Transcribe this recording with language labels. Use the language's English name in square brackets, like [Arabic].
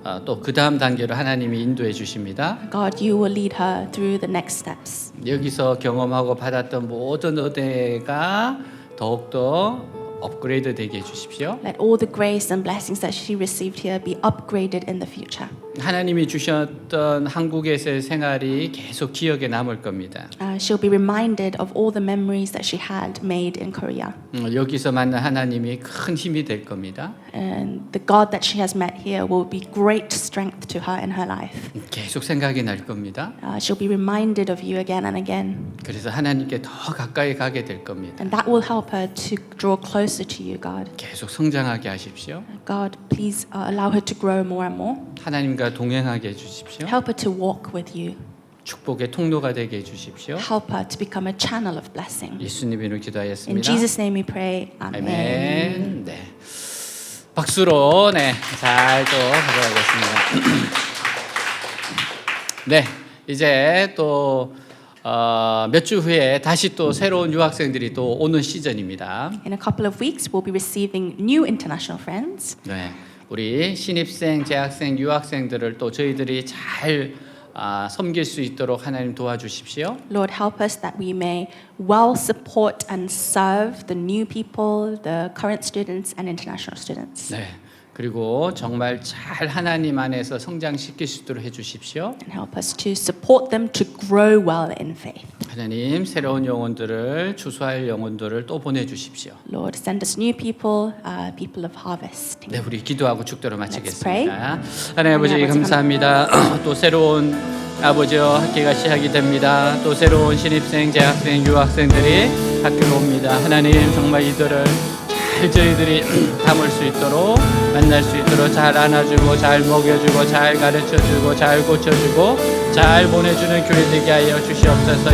[Korean] 또 그 다음 단계로 하나님이 인도해 주십니다. [English] God, you will lead her through the next steps. [Korean] 여기서 경험하고 받았던 모든 은혜가 더욱더 업그레이드 되게 해주십시오. [English] Let all the grace and blessings that she received here be upgraded in the future. [Korean] 하나님이 주셨던 한국에서의 생활이 계속 기억에 남을 겁니다. [English] She'll be reminded of all the memories that she had made in Korea. [Korean] 여기서 만난 하나님이 큰 힘이 될 겁니다. [English] And the God that she has met here will be great strength to her in her life. [Korean] 계속 생각이 날 겁니다. [English] She'll be reminded of you again and again. [Korean] 그래서 하나님께 더 가까이 가게 될 겁니다. [English] And that will help her to draw closer to you, God. [Korean] 계속 성장하게 하십시오. [English] God, please allow her to grow more and more. [Korean] 하나님과 동행하게 해주십시오. [English] Help her to walk with you. [Korean] 축복의 통로가 되게 해주십시오. [English] Help her to become a channel of blessing. [Korean] 예수님 이름으로 [English] In [Korean] 기도하였습니다. [English] Jesus' name we pray. Amen. [Korean] 아멘. 네. 박수로 잘 또 가져가겠습니다. 네, 이제 또 몇 주 후에 다시 또 새로운 유학생들이 또 오는 시즌입니다. [English] In a couple of weeks, we'll be receiving new international friends. [Korean] 네, 우리 신입생, 재학생, 유학생들을 또 저희들이 잘 섬길 수 있도록 하나님 도와주십시오. [English] Lord, help us that we may well support and serve the new people, the current students and international students. [Korean] 네, 그리고 정말 잘 하나님 안에서 성장시킬 수 있도록 해주십시오. [English] And help us to support them to grow well in faith. [Korean] 하나님 새로운 영혼들을 추수할 영혼들을 또 보내주십시오. [English] Lord, send us new people, people of harvest. [Korean] 네, 우리 기도하고 축도로 [English] pray. [Korean] 마치겠습니다. 하나님 아버지 아버지 감사합니다. 또 새로운 아버지와 학기가 시작이 됩니다. 또 새로운 신입생, 재학생, 유학생들이 학교로 옵니다. 하나님 정말 이들을 잘 저희들이 담을 수 있도록 만날 수 있도록 잘 안아주고 잘 먹여주고 잘 가르쳐주고 잘 고쳐주고 잘 보내주는 교회 되게 하여 주시옵소서.